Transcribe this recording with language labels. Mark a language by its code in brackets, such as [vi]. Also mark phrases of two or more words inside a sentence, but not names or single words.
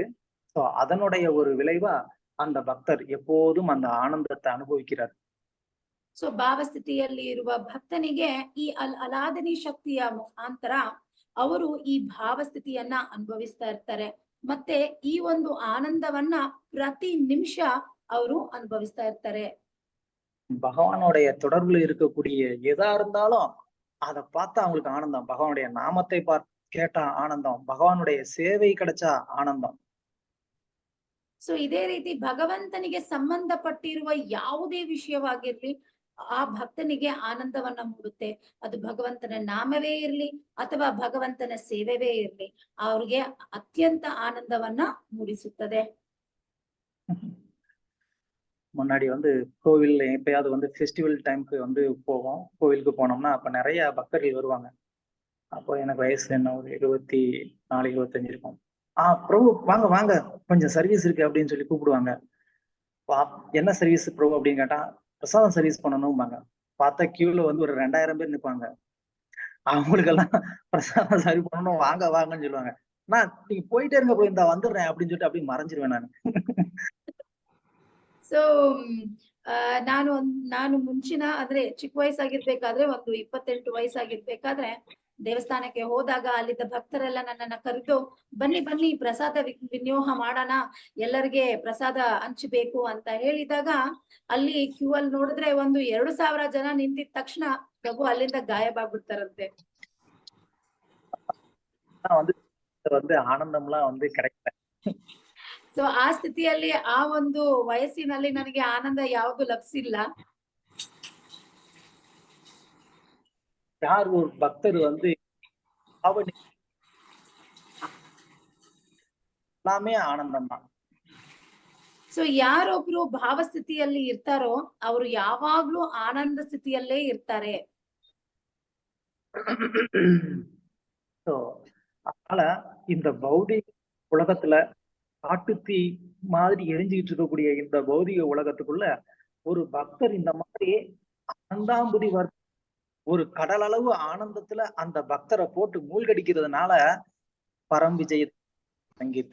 [ta] ஸோ அதனுடைய ஒரு விளைவா அந்த பக்தர் எப்போதும் அந்த ஆனந்தத்தை அனுபவிக்கிறார். [kn] ಸೊ ಭಾವಸ್ಥಿತಿಯಲ್ಲಿ ಇರುವ ಭಕ್ತನಿಗೆ ಈ ಅಲಾದನಿ ಶಕ್ತಿಯ ಮುಖಾಂತರ ಅವರು ಈ ಭಾವಸ್ಥಿತಿಯನ್ನ ಅನುಭವಿಸ್ತಾ ಇರ್ತಾರೆ. ಮತ್ತೆ ಈ ಒಂದು ಆನಂದವನ್ನ ಪ್ರತಿ ನಿಮಿಷ ಅವರು ಅನುಭವಿಸ್ತಾ ಇರ್ತಾರೆ. [ta] பகவானுடைய தொடர்புல இருக்கக்கூடிய எதா இருந்தாலும் அதை பார்த்தா அவங்களுக்கு ஆனந்தம். பகவானுடைய நாமத்தை கேட்டா ஆனந்தம், பகவானுடைய சேவை கிடைச்சா ஆனந்தம். [kn] ಸೊ ಇದೇ ರೀತಿ ಭಗವಂತನಿಗೆ ಸಂಬಂಧಪಟ್ಟಿರುವ ಯಾವುದೇ ವಿಷಯವಾಗಿರ್ಲಿ ಆ ಭಕ್ತನಿಗೆ ಆನಂದವನ್ನ ಮೂಡುತ್ತೆ. ಅದು ಭಗವಂತನ ನಾಮವೇ ಇರ್ಲಿ ಅಥವಾ ಭಗವಂತನ ಸೇವೆವೇ ಇರ್ಲಿ, ಅವ್ರಿಗೆ ಅತ್ಯಂತ ಆನಂದವನ್ನ ಮೂಡಿಸುತ್ತದೆ. [ta] முன்னாடி வந்து கோவில் எப்பயாவது வந்து [en] festival timeக்கு [ta] வந்து போவோம். கோவிலுக்கு போனோம்னா அப்ப நிறைய பக்தர்கள் வருவாங்க. அப்போ எனக்கு வயசு என்ன ஒரு 24, 25 இருக்கும். பிரபு வாங்க வாங்க, கொஞ்சம் சர்வீஸ் இருக்கு அப்படின்னு சொல்லி கூப்பிடுவாங்க. என்ன சர்வீஸ் பிரபு அப்படின்னு கேட்டா, பிரசாதம் சர்வீஸ் பண்ணணும்பாங்க. பார்த்தா கியூல வந்து ஒரு 2000 பேர் நிற்பாங்க. அவங்களுக்கெல்லாம் பிரசாதம் சர்வ் பண்ணணும், வாங்க வாங்கன்னு சொல்லுவாங்க. நான் நீங்க போயிட்டே இருங்க போய், இந்த வந்துடுறேன் அப்படின்னு சொல்லிட்டு அப்படி மறைஞ்சிருவேன் நான். [kn] ಸೊ ನಾನು ಮುಂಚಿನ ಅಂದ್ರೆ ಚಿಕ್ಕ ವಯಸ್ಸಾಗಿರ್ಬೇಕಾದ್ರೆ ಒಂದು 28 ವಯಸ್ಸಾಗಿರ್ಬೇಕಾದ್ರೆ ದೇವಸ್ಥಾನಕ್ಕೆ ಹೋದಾಗ ಅಲ್ಲಿದ್ದ ಭಕ್ತರೆಲ್ಲ ನನ್ನನ್ನ ಕರೆದು ಬನ್ನಿ ಬನ್ನಿ ಪ್ರಸಾದ ವಿನಿಯೋಗ ಮಾಡೋಣ, ಎಲ್ಲರಿಗೆ ಪ್ರಸಾದ ಹಂಚಬೇಕು ಅಂತ ಹೇಳಿದಾಗ ಅಲ್ಲಿ ಕ್ಯೂ ಅಲ್ಲಿ ನೋಡಿದ್ರೆ ಒಂದು 2000 ಜನ ನಿಂತಿದ ತಕ್ಷಣ ಪ್ರಭು ಅಲ್ಲಿಂದ ಗಾಯಬಾಗ್ಬಿಡ್ತಾರಂತೆ. [ta] வந்து ஆனந்தம்லாம் வந்து கிடைக்கல. [kn] ಸೊ ಆ ಸ್ಥಿತಿಯಲ್ಲಿ ಆ ಒಂದು ವಯಸ್ಸಿನಲ್ಲಿ ನನಗೆ ಆನಂದ ಯಾವುದು ಲಭಿಸಿಲ್ಲ. [ta] யார் ஒரு பக்தர் வந்து எல்லாமே ஆனந்தம் தான். [kn] ಸೊ ಯಾರೊಬ್ರು ಭಾವಸ್ಥಿತಿಯಲ್ಲಿ ಇರ್ತಾರೋ ಅವರು ಯಾವಾಗ್ಲೂ ಆನಂದ ಸ್ಥಿತಿಯಲ್ಲೇ ಇರ್ತಾರೆ. [ta] அதனால இந்த பௌதிக உலகத்துல காட்டுத்தீ மாதிரி எரிஞ்சுக்கிட்டு இருக்கக்கூடிய இந்த பௌதிக உலகத்துக்குள்ள ஒரு பக்தர் இந்த மாதிரி ஆனந்தாம்புதி ஒரு கடல் அளவு ஆனந்தத்துல அந்த பக்தரை போட்டு மூழ்கடிக்கிறதுனால பரம்பிஜய ಸಂಗೀತ.